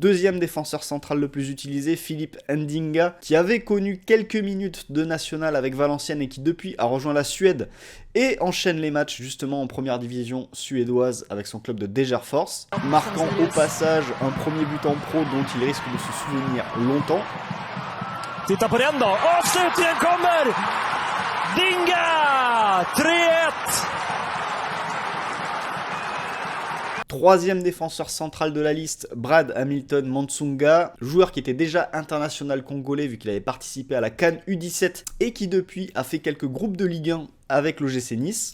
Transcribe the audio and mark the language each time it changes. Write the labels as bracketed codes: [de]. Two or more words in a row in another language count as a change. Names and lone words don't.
[fr] Deuxième défenseur central le plus utilisé, Philippe Ndinga, qui avait connu quelques minutes de National avec Valenciennes et qui depuis a rejoint la Suède et enchaîne les matchs justement en première division suédoise avec son club de Degerfors, marquant au passage un premier but en pro dont il risque de se souvenir longtemps. [sv] Titta på den då, avslutningen kommer! Dinga! 3-1! [fr] Troisième défenseur central de la liste, Brad Hamilton Mansunga, joueur qui était déjà international congolais vu qu'il avait participé à la CAN U17 et qui depuis a fait quelques groupes de Ligue 1 avec l'OGC Nice.